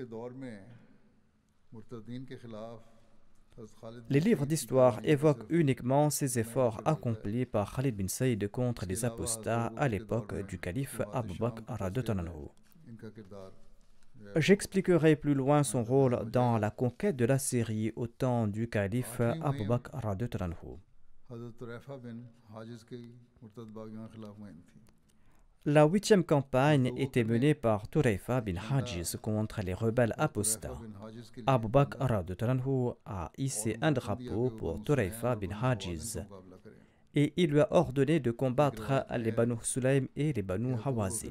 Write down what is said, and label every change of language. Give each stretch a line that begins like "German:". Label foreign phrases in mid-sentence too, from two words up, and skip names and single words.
French: Les livres d'histoire évoquent uniquement ces efforts accomplis par Khalid bin Saïd contre les apostats à l'époque du calife Abu Bakr. J'expliquerai plus loin son rôle dans la conquête de la Syrie au temps du calife Abu Bakr
Arabic: رضي الله عنه.
Hindi: हज़रत तुरैफ़ा बिन हाजिज़ की मुर्तद बागियों के खिलाफ मुहिम थी।
French: La 8e campagne était menée par Turayfa bin Hajiz contre les rebelles apostats. Abu Bakr
Arabic: رضي الله عنه
French: a hissé un drapeau pour Turayfa bin Hajiz et il lui a ordonné de combattre les Banu Sulaym et les Banu Hawazin.